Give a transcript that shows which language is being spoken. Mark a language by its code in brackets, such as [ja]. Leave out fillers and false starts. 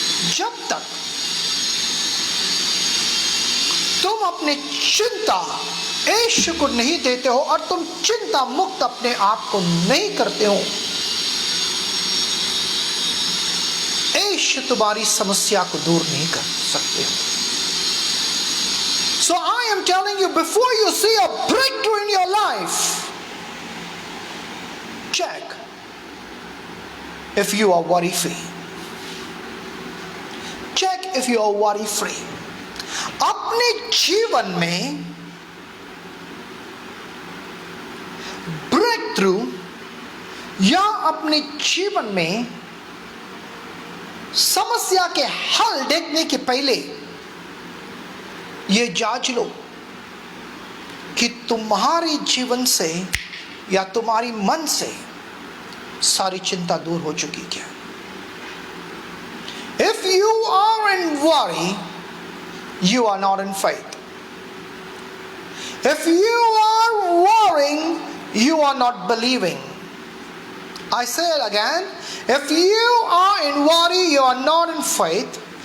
[hi] जब तक तुम अपने चिंता यीशु को नहीं देते हो और तुम चिंता मुक्त अपने आप को नहीं करते हो, यीशु तुम्हारी समस्या को दूर नहीं कर सकते हो। [en] So I am telling you, before you see a breakthrough in your life, check if you are worry free. Check if you are worry free. [hi] अपने जीवन में ब्रेक थ्रू या अपने जीवन में समस्या के हल देखने के पहले ये जांच लो कि तुम्हारे जीवन से या तुम्हारी मन से सारी चिंता दूर हो चुकी क्या। [en] If you are in worry, you are not in faith. If you are worrying, you are not believing. I say it again. If you are in worry, you are not in faith.